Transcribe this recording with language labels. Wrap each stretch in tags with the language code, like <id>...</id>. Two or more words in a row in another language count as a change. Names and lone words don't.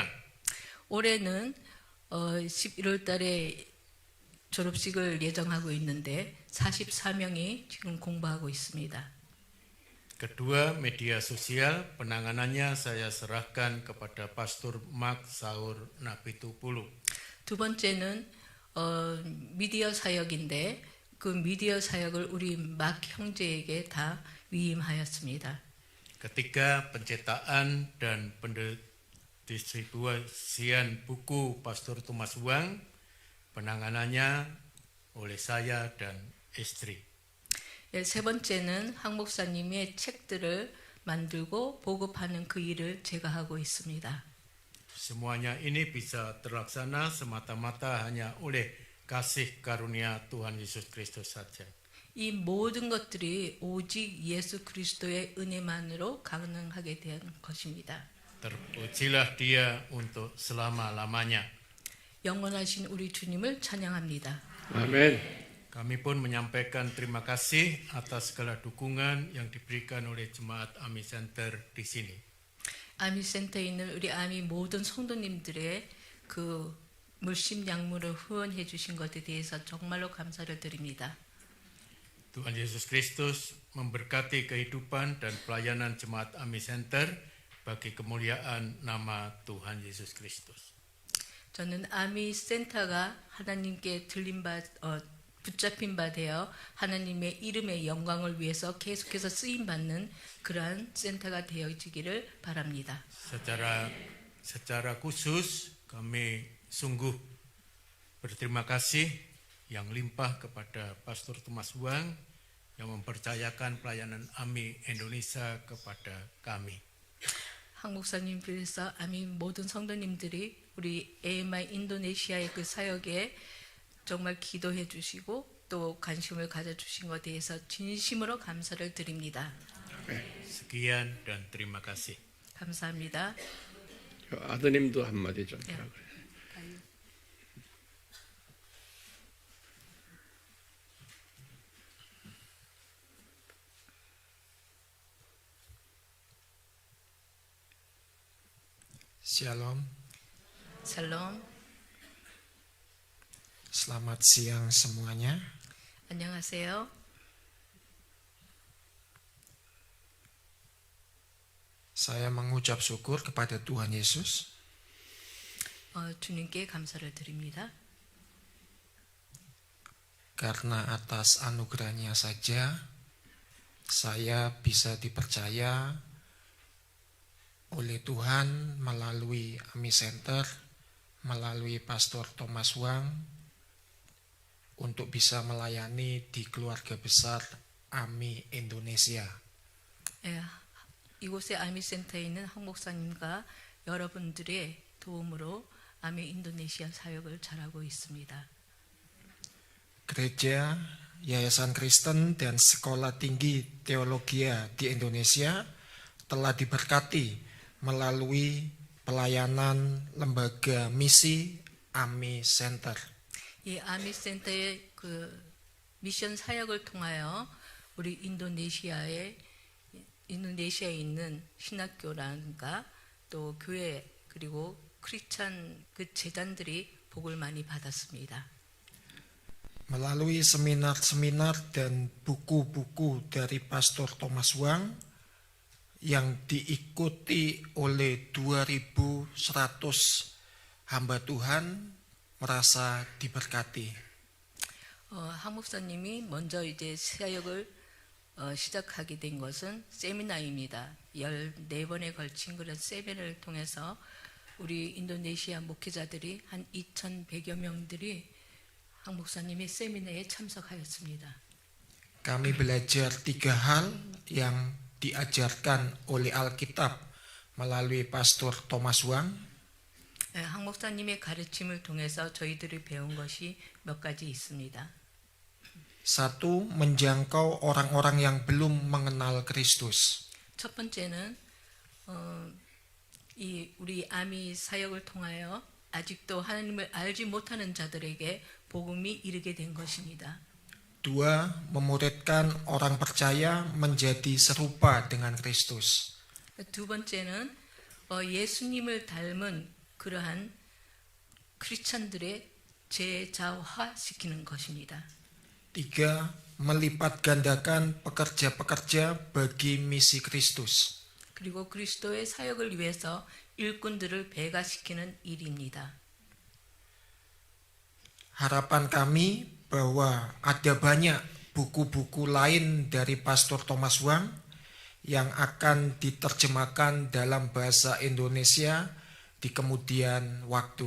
<ko>올해는 11월 달에 졸업식을 예정하고 있는데 44명이 지금 공부하고 있습니다.</ko> <id>Kedua, media sosial, penanganannya saya serahkan kepada Pastor Mark Saur Napitupulu.</id> <ko>두 번째는 미디어 사역인데 그 미디어 사역을 우리 막 형제에게 다 위임하였습니다.</ko> <id>Ketiga, pencetakan dan pendistribusian buku Pastor Thomas Wang, penanganannya oleh saya dan istri.</id> <ko>세 번째는 황 목사님의 책들을 만들고 보급하는 그 일을 제가 하고 있습니다.</ko> <id>Semuanya ini bisa terlaksana semata-mata hanya oleh kasih karunia Tuhan Yesus Kristus saja.</id> <ko>이 모든 것들이 오직 예수 그리스도의 은혜만으로 가능하게 된 것입니다.</ko> <id>Terpujilah Dia untuk selama-lamanya.</id> <ko>영원하신 우리 주님을 찬양합니다. 아멘.</ko> <id>Kami pun menyampaikan terima kasih atas segala dukungan yang diberikan oleh Jemaat AMI Center di sini.</id> <ko>아미 센터에 있는 우리 아미 모든 성도님들의 그 물심양물을 후원해 주신 것에 대해서 정말로 감사를 드립니다.</ko> <id>Tuhan Yesus Kristus memberkati kehidupan dan pelayanan Jemaat AMI Center bagi kemuliaan nama Tuhan Yesus Kristus.</id> <ko>저는 아미 센터가 하나님께 붙잡힌 바 되어 하나님의 이름의 영광을 위해서 계속해서 쓰임 받는 그러한 센터가 되어지기를 바랍니다.</ko> <id>Secara khusus kami sungguh berterima kasih yang limpah kepada Pastor Thomas Wang yang mempercayakan pelayanan AMI Indonesia kepada kami.</id> <ko>한 목사님 비해서 아미 모든 성도님들이 우리 AMI 인도네시아의 그 사역에 정말 기도해 주시고 또 관심을 가져 주신 것에 대해서 진심으로 감사를 드립니다.</ko> <id>Sekian dan terima kasih.</id> <ko>감사합니다. 아드님도 한마디 좀 하라 그래.</ko> <id>Shalom,</id> <ko>샬롬.</ko> <id>selamat siang semuanya.</id> <ko>안녕하세요.</ko> <id>Saya mengucap syukur kepada Tuhan Yesus</id> <ko>주님께 감사를 드립니다.</ko> <id>karena atas anugerahnya saja saya bisa dipercaya oleh Tuhan melalui AMI Center, melalui Pastor Thomas Wang untuk bisa melayani di keluarga besar AMI Indonesia.</id> <ko>이곳의 아미 센터에 있는 한 목사님과 여러분들의 도움으로 아미 인도네시아 사역을 잘하고 있습니다.</ko> <id>Gereja, Yayasan Kristen, dan Sekolah Tinggi Teologia di Indonesia telah diberkati melalui pelayanan lembaga misi AMI Center.</id> <ko>이 아미 센터의 그 미션 사역을 통하여 우리 인도네시아에 있는 신학교라든가 또 교회 그리고 크리스찬 그 재단들이 복을 많이 받았습니다.</ko> <id>Melalui seminar-seminar dan buku-buku dari Pastor Thomas Wang yang diikuti oleh 2.100 hamba Tuhan merasa diberkati.</id> <ko>한 목사님이 먼저 이제 사역을 시작하게 된 것은 세미나입니다. 14번에 걸친 그런 세미나를 통해서 우리 인도네시아 목회자들이 한 2,100여 명들이 황 목사님의 세미나에 참석하였습니다.</ko> <id>Kami belajar 3 hal yang diajarkan oleh Alkitab melalui Pastor Thomas Wang.</id> <ko>황 목사님의 가르침을 통해서 저희들이 배운 것이 몇 가지 있습니다.</ko> <id>1. Menjangkau orang-orang yang belum mengenal Kristus.</id> <ko>첫 번째는 이 우리 아미 사역을 통하여 아직도 하나님을 알지 못하는 자들에게 복음이 이르게 된 것입니다.</ko> <id>2. Memuridkan orang percaya menjadi serupa dengan Kristus.</id> <ko>두 번째는 예수님을 닮은 그러한 크리스찬들의 제자화시키는 것입니다.</ko> <id>3. Melipat gandakan pekerja-pekerja bagi misi Kristus.</id> <ko>그리고 그리스도의 사역을 위해서 일꾼들을 배가시키는 일입니다.</ko> <id>Harapan kami bahwa ada banyak buku-buku lain dari Pastor Thomas Wang yang akan diterjemahkan dalam bahasa Indonesia di kemudian waktu.</id>